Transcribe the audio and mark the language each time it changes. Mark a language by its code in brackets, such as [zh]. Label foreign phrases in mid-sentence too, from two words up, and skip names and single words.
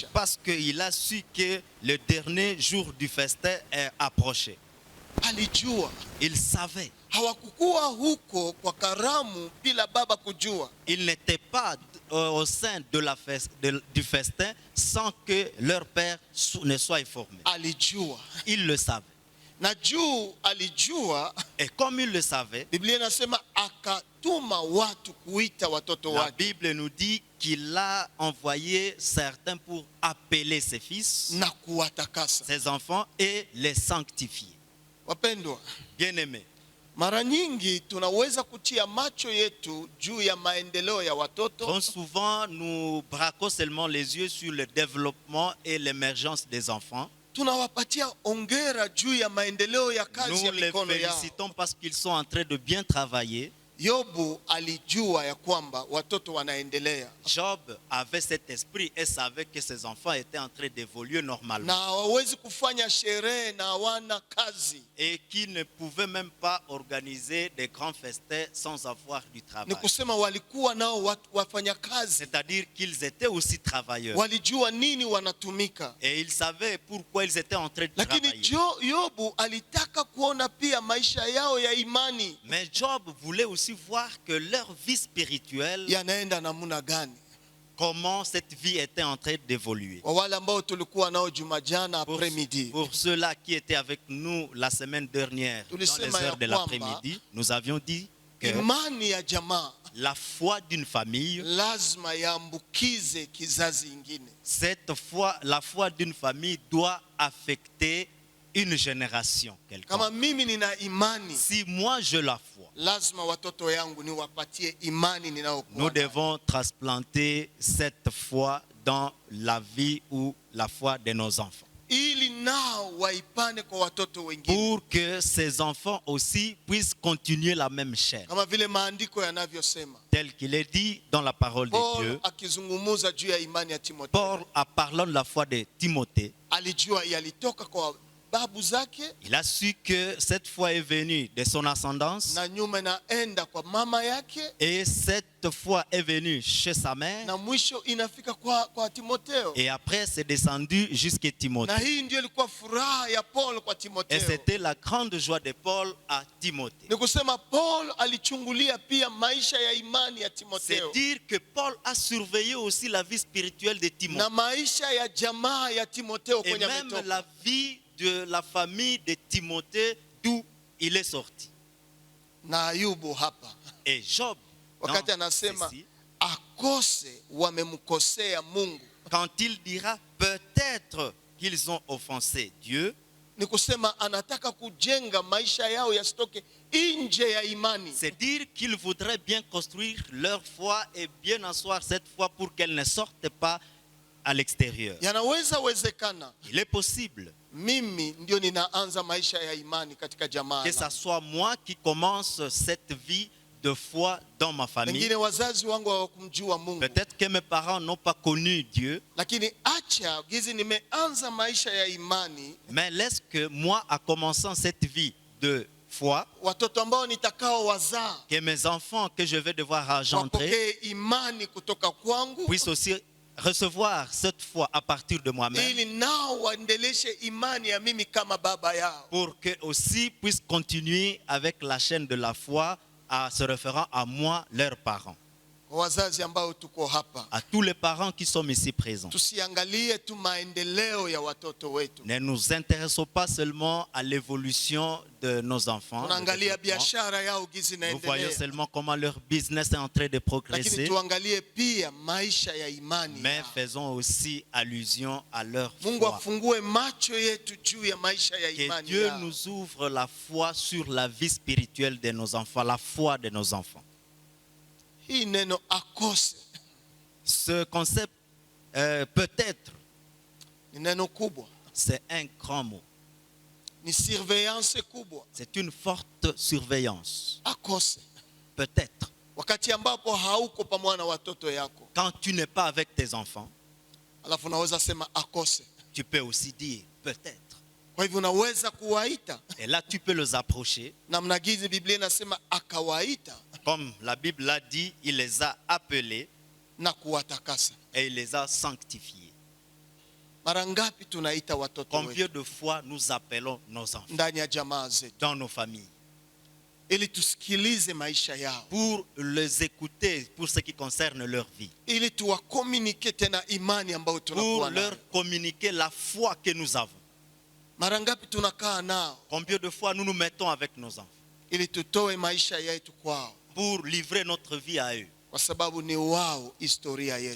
[fr] C'est parce qu'il a su que le dernier jour du festin est approché. [sw] Alijua [fr] Il savait. [sw] hawakukuwa huko kwa karamu bila baba kujua. [fr] Ils n'étaient pas au sein de du festin sans que leur père ne soit informé. [sw] Alijua, [fr] Il le savait. [sw] na juu alijua, [fr] Et comme il le savait, [sw] Biblia inasema akatuma watu kuita watoto la wake. [fr] Bible nous dit qu'il a envoyé certains pour appeler ses fils, [sw] na kuwatakasa. [fr] ses enfants, et les sanctifier. [sw] Wapendwa, [fr] Bien-aimés, [sw] mara nyingi tunaweza kutia macho yetu juu ya maendeleo ya watoto, [fr] trop souvent nous braquons seulement les yeux sur le développement et l'émergence des enfants. [sw] tunawapatia ongera juu ya maendeleo ya kazi [fr] Nous [sw] ya [fr] les [sw] mikono yao. [fr] félicitons parce qu'ils sont en train de bien travailler. [sw] Yobu alijua ya kwamba watoto wanaendelea [fr] Job avait cet esprit et savait que ses enfants étaient en train d'évoluer [sw] na [fr] normalement [sw] hawawezi kufanya sherehe na hawana kazi. [fr] et qu'il ne pouvait même pas organiser des grands festins sans avoir du [sw] Ni [fr] travail. [sw] kusema walikuwa nao wafanya kazi, [fr] C'est-à-dire qu'ils étaient aussi travailleurs [sw] walijua nini wanatumika. [fr] et ils savaient pourquoi ils étaient en train de [sw] Lakini [fr] travailler. [sw] Yobu alitaka kuona pia maisha yao ya imani [fr] Mais Job voulait aussi voir que leur vie spirituelle, [sw] yanaenda namna gani. [fr] comment cette vie était en train d'évoluer. [sw] Kwa wale ambao tulikuwa nao Jumajana [fr] Pour, après-midi, pour ceux-là qui étaient avec nous la semaine dernière, dans les heures de l'après-midi, nous avions dit que [sw] imani ya jamaa [fr] la foi d'une famille, [sw] lazima yaambukize kizazi ingine. [fr] cette foi, la foi d'une famille doit affecter une génération quelconque. [sw] Kama mimi nina imani, [fr] Si moi je la foi, [sw] lazima watoto yangu niwapatie imani [fr] nous [sw] ninayokuwa nayo. [fr] devons transplanter cette foi dans la vie ou la foi de nos enfants, [sw] Ili nao waipane kwa watoto wengine, [fr] pour que ces enfants aussi puissent continuer la même chaîne, [sw] kama vile maandiko yanavyosema. [fr] tel qu'il est dit dans la parole de [sw] Paul [fr] Dieu. [sw] akizungumuza juu ya imani ya Timotheo, [fr] Paul, en parlant de la foi de Timothée, [sw] alijua yalitoka kwa babu zake [fr] il a su que cette foi est venue de son ascendance [sw] na nyuma inaenda kwa mama yake [fr] et cette foi est venue chez sa mère [sw] na mwisho inafika kwa Timotheo. [fr] et après c'est descendu jusqu'à [sw] Na [fr] Timothée. [sw] hii ndio ilikuwa furaha ya Paul kwa [fr] Et [sw] Timotheo. [fr] c'était la grande joie de Paul à Timothée. [sw] Ni kusema Paul alichungulia pia maisha ya imani ya [fr] C'est [sw] Timotheo [fr] dire que Paul a surveillé aussi la vie spirituelle de [sw] na [fr] Timothée [sw] maisha ya jamaa ya Timotheo [fr] et [sw] kwenye [fr] même [sw] ametoka. [fr] la vie de la famille de Timothée d'où il est sorti. [sw] Na Ayubu hapa [fr] Et Job, [sw] wakati [fr] dans [sw] anasema [fr] ceci, [sw] akose wamemkosea Mungu, [fr] quand il dira peut-être qu'ils ont offensé Dieu, [sw] ni kusema anataka kujenga maisha yao yasitoke nje ya imani. [fr] c'est dire qu'ils voudraient bien construire leur foi et bien asseoir cette foi pour qu'elle ne sorte pas à l'extérieur. [sw] Yanaweza wezekana [fr] Il est possible [sw] mimi ndio ninaanza maisha ya imani katika jamaa [fr] que ça [sw] langu. [fr] soit moi qui commence cette vie de foi dans ma famille. [sw] Pengine wazazi wangu hawakumjua Mungu, [fr] Peut-être que mes parents n'ont pas connu Dieu, [sw] lakini acha gizi nimeanza maisha ya imani, [fr] mais laisse que moi, en commençant cette vie de foi, [sw] watoto ambao nitakao wazaa [fr] que mes enfants que je vais devoir engendrer [sw] wapokee imani kutoka kwangu, [fr] puissent aussi recevoir cette foi à partir de moi-même, [sw] ili nao waendeleshe imani ya mimi kama baba yao. [fr] pour que aussi puissent continuer avec la chaîne de la foi en se référant à moi, leurs parents. [sw] Kwa wazazi ambao tuko hapa, [fr] À tous les parents qui sont ici présents, [sw] tusiangalie tu maendeleo ya watoto wetu, [fr] ne nous intéressons pas seulement à l'évolution de nos enfants. le [sw] tunaangalia [fr] développement. [sw] biashara yao gizi [fr] Nous voyons [sw] inaendelea, [fr] seulement comment leur business est en train de [sw] lakini [fr] progresser, [sw] tuangalie pia maisha ya imani [fr] mais [sw] yao. [fr] faisons aussi allusion à leur [sw] Mungu [fr] foi. [sw] afungue macho yetu juu ya maisha ya [fr] Que [sw] imani [fr] Dieu [sw] yao. [fr] nous ouvre la foi sur la vie spirituelle de nos enfants, la foi de nos enfants. [sw] Hii neno akose [fr] Ce concept, peut-être, [sw] ni neno kubwa, [fr] c'est un grand mot. [sw] ni surveillance kubwa. [fr] C'est une forte surveillance. [sw] Akose [fr] Peut-être, [sw] wakati ambapo hauko pamoja na watoto yako, [fr] quand tu n'es pas avec tes enfants, [sw] alafu unaweza sema akose. [fr] tu peux aussi dire peut-être. [sw] Kwa hivyo unaweza kuwaita [fr] Et là, tu peux les approcher. [sw] namna gizi Biblia inasema akawaita [fr] Comme la Bible l'a dit, il les a appelés [sw] na kuwatakasa. [fr] et il les a sanctifiés. [sw] Mara ngapi tunaita watoto wetu [fr] Combien de fois nous appelons nos enfants [sw] ndani ya jamaa zetu [fr] dans nos familles [sw] ili tusikilize maisha yao, [fr] pour les écouter pour ce qui concerne leur vie, [sw] ili tuwakomunike tena imani ambayo [fr] pour [sw] tunakuwa [fr] leur [sw] nayo. [fr] communiquer la foi que nous avons. [sw] Mara ngapi tunakaa nao [fr] Combien de fois nous nous mettons avec nos enfants [sw] ili tutoe maisha yetu kwao, [fr] pour livrer notre vie à eux, [sw] kwa sababu ni wao historia yetu.